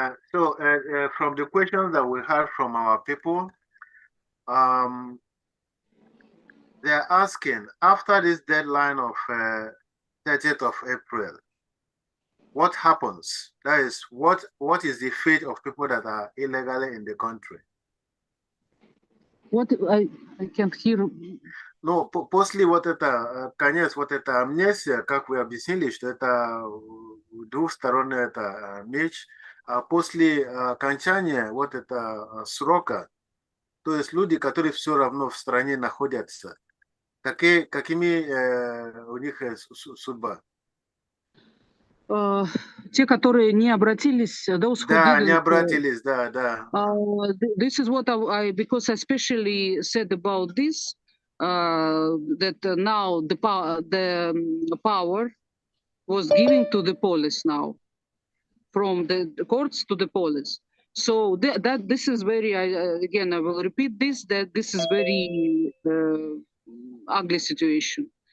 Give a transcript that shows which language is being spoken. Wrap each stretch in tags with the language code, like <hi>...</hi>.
<en>So from the questions that we had from our people, they're asking, after this deadline of 30th of April, what happens? That is, what is the fate of people that are illegally in the country? What I can't hear.</en> <ru>Ну, после вот это, конец вот эта амнистия, как вы объяснили, что это двухсторонний это меч, а после окончания вот это срока, то есть люди, которые все равно в стране находятся, какими у них судьба? Те, которые не обратились,</ru> <en>those who</en> <ru>Да,</ru> <en>didn't,</en> <ru>не обратились, да.</ru> <en>This is what because I especially said about this, that now the power was given to the police now, from the courts to the police. So that this is very, again, I will repeat this, that this is very ugly situation.</en>